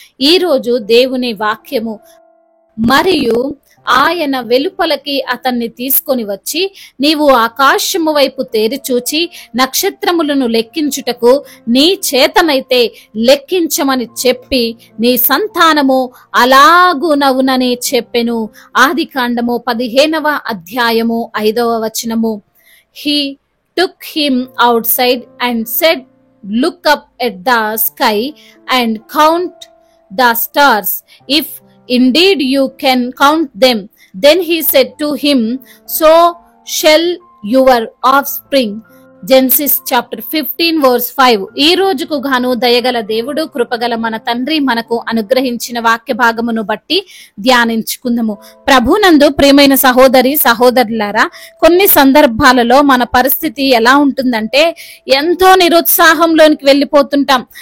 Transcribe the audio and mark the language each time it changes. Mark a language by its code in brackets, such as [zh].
[te] ఈ రోజు దేవుని వాక్యము మరియు ఆయన వెలుపలకి అతన్ని తీసుకొని వచ్చి, నీవు ఆకాశము వైపు తేరి చూచి నక్షత్రములను లెక్కించుటకు నీ చేతనైతే లెక్కించమని చెప్పి నీ సంతానము అలాగునవునని చెప్పెను. ఆదికాండము 15వ అధ్యాయము 5వ వచనము. [en] He took him outside and said, look up at the sky and count the stars, if indeed you can count them. Then he said to him, so shall your offspring. Genesis chapter 15 verse 5. [te] ఈ రోజుకు గాను దయగల దేవుడు, కృపగల మన తండ్రి మనకు అనుగ్రహించిన వాక్య భాగమును బట్టి ధ్యానించుకుందాము. ప్రభునందు ప్రియమైన సహోదరి సహోదరులారా, కొన్ని సందర్భాలలో మన పరిస్థితి ఎలా ఉంటుందంటే ఎంతో నిరుత్సాహంలోనికి వెళ్ళిపోతుంటాం.